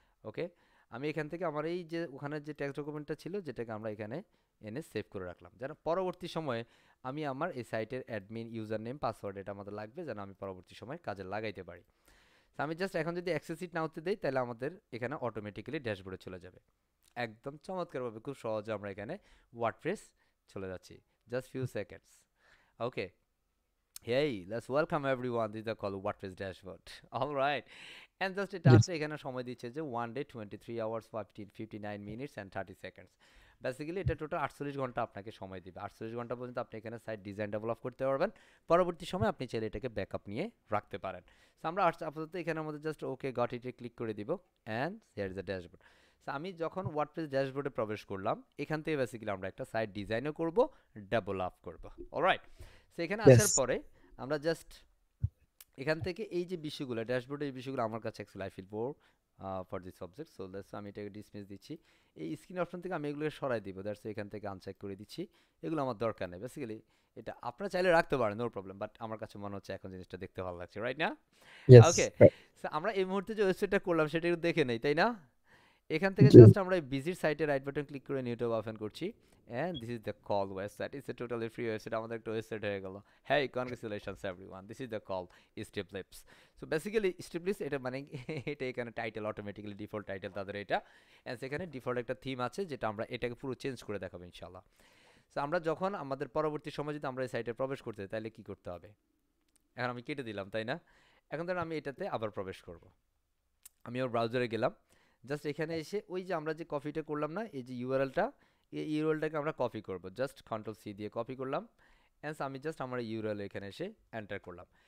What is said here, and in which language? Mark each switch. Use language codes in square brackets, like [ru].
[bn] ওকে, আমি এখান থেকে আমার এই যে ওখানে যে টেক্সট ডকুমেন্টটা ছিল যেটাকে আমরা এখানে এনে সেভ করে রাখলাম, যেন পরবর্তী সময়ে আমি আমার এই সাইটের অ্যাডমিন ইউজার নেম পাসওয়ার্ড এটা আমাদের লাগবে, যেন আমি পরবর্তী সময় কাজে লাগাইতে পারি। আমি জাস্ট এখন যদি অ্যাক্সেস ইট নাওতে দেই তাহলে আমাদের এখানে অটোমেটিক্যালি ড্যাশবোর্ডে চলে যাবে। একদম চমৎকারভাবে খুব সহজে আমরা এখানে ওয়ার্ডপ্রেস চলে যাচ্ছি, just few seconds. [en] Okay, hey, let's welcome everyone, this is called WordPress dashboard. All right, and just [bn] এটা আসলে এখানে সময় দিচ্ছে যে [en] 1 day 23 hours 59 minutes and 30 seconds। [bn] Basically এটা টোটাল 48 ঘন্টা আপনাকে সময় দিবে। 48 ঘন্টা পর্যন্ত আপনি এখানে সাইট ডিজাইন ডেভেলপ করতে পারবেন, পরবর্তী সময় আপনি চাইলে এটাকে ব্যাকআপ নিয়ে রাখতে পারেন। সো আমরা আপাতত এখানের মধ্যে জাস্ট ওকে গট ইটে ক্লিক করে দিব, [en] And here is the dashboard. [bn] So আমি যখন ওয়ার্ডপ্রেস ড্যাশবোর্ডে প্রবেশ করলাম, এখান থেকে বেসিক্যালি আমরা একটা সাইট ডিজাইনও করব, ডেভেলপ করব। অলরাইট, সো এখানে আসার পরে আমরা জাস্ট এখান থেকে এই যে বিষয়গুলো ড্যাশবোর্ডে এই বিষয়গুলো আমার কাছে actually [en] I feel bore for this subject, [bn] so that's আমি এটাকে ডিসমিস দিচ্ছি। এই স্ক্রিন অপশন থেকে আমি এগুলোকে সরাই দিব, দ্যাটস এখান থেকে আনচেক করে দিচ্ছি, এগুলো আমার দরকার নেই। বেসিক্যালি এটা আপনারা চাইলে রাখতে পারেন, নো প্রবলেম, বাট আমার কাছে মনে হচ্ছে এখন জিনিসটা দেখতে ভালো লাগছে, রাইট না? ওকে, সো আমরা এই মুহূর্তে যে ওয়েবসাইটটা করলাম সেটা একটু দেখে নেই, তাই না? এখান থেকে জাস্ট আমরা এই ভিজিট সাইটে রাইট বাটন ক্লিক করে নিউ ট্যাব ওপেন করছি, [en] and this is the call website. It's a totally free website, [bn] আমাদের একটা ওয়েবসাইট হয়ে গেল। [en] Hey, congratulations everyone, this is the call Steplips. [bn] So basically Steplips এটা মানে এটা এখানে টাইটেল অটোমেটিক্যালি ডিফল্ট টাইটেল তাদের এটা, এন্ড সেখানে ডিফল্ট একটা থিম আছে যেটা আমরা এটাকে পুরো চেঞ্জ করে দেখাবো ইনশাআল্লাহ। সো আমরা যখন আমাদের পরবর্তী সময় যদি আমরা এই সাইটে প্রবেশ করতে তাহলে কি করতে হবে, এখন আমি কেটে দিলাম তাই না? এখন ধরুন আমি এটাতে আবার প্রবেশ করব, আমি ওর ব্রাউজারে গেলাম, জাস্ট এখানে এসে ওই যে আমরা যে কপিটা করলাম না, এই যে ইউআরএলটা, এই ইউআরএলটাকে আমরা কপি করব, জাস্ট কন্ট্রোল সি দিয়ে কপি করলাম, অ্যান্ড আমি জাস্ট আমার ইউআরএল এখানে এসে এন্টার করলাম।